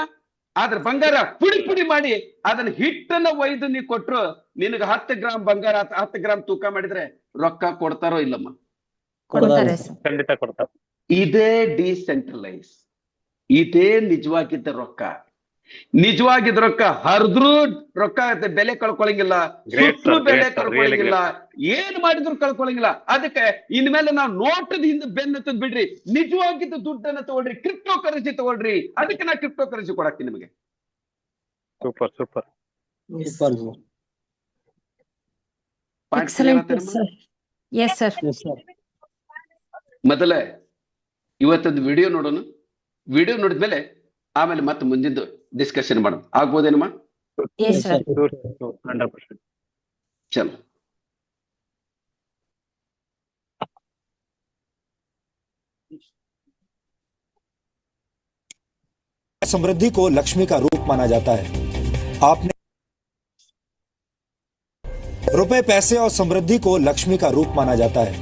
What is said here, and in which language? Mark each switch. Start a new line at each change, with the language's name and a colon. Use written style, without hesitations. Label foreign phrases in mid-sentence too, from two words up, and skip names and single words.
Kannada: ಆದ್ರೆ ಬಂಗಾರ ಪುಡಿ ಮಾಡಿ ಅದನ್ನ ಹಿಟ್ಟನ್ನ ಒಯ್ದು ನೀ ಕೊಟ್ರು ನಿನಗ 10 ಗ್ರಾಮ್ ಬಂಗಾರ 10 ಗ್ರಾಮ್ ತೂಕ ಮಾಡಿದ್ರೆ ರೊಕ್ಕ ಕೊಡ್ತಾರೋ ಇಲ್ಲಮ್ಮ? ಕೊಡ್ತಾರೆ ಸರ್. ಖಂಡಿತ ಕೊಡ್ತಾರೆ. ಇದೇ ಡಿಸೆಂಟ್ರಲೈಸ್, ಇದೇ ನಿಜವಾಗಿದ್ದ ರೊಕ್ಕ. ನಿಜವಾಗಿದ್ದ ರೊಕ್ಕ ಹರಿದ್ರು ರೊಕ್ಕ ಬೆಲೆ ಕಳ್ಕೊಳಂಗಿಲ್ಲ,
English: Great
Kannada: ಸುಟ್ರು
English: sir,
Kannada: ಬೆಲೆ
English: great sir, really
Kannada: ಕಳ್ಕೊಳಂಗಿಲ್ಲ, ಏನ್ ಮಾಡಿದ್ರು ಕಳ್ಕೊಳಂಗಿಲ್ಲ. ಅದಕ್ಕೆ ಇನ್ಮೇಲೆ ನಾವು ನೋಟದ ಹಿಂದೆ ಬೆನ್ನತ್ತದ್ ಬಿಡ್ರಿ, ನಿಜವಾಗಿದ್ದ ದುಡ್ಡನ್ನ ತಗೊಳ್ರಿ,
English: crypto currency
Kannada: ತಗೊಳ್ರಿ. ಅದಕ್ಕೆ ನಾ
English: crypto currency
Kannada: ಕೊಡಾಕ್ತೀನಿ ನಿಮಗೆ.
English: super super. excellent sir. yes sir.
Kannada: ಮೊದಲೇ ಇವತ್ತೊಂದು ವಿಡಿಯೋ ನೋಡೋಣ. ವಿಡಿಯೋ ನೋಡಿದ್ಮೇಲೆ ಆಮೇಲೆ ಮತ್ತೆ ಮುಂದಿದ್ದು ಡಿಸ್ಕಷನ್ ಮಾಡೋಣ. ಆಗ್ಬೋದೇನಮ್ಮ?
English: yes sir.
Kannada: 100%. ಚಲೋ.
Hindi: समृद्धि को लक्ष्मी का रूप माना जाता है। आपने रुपए, पैसे और समृद्धि को लक्ष्मी का रूप माना जाता है।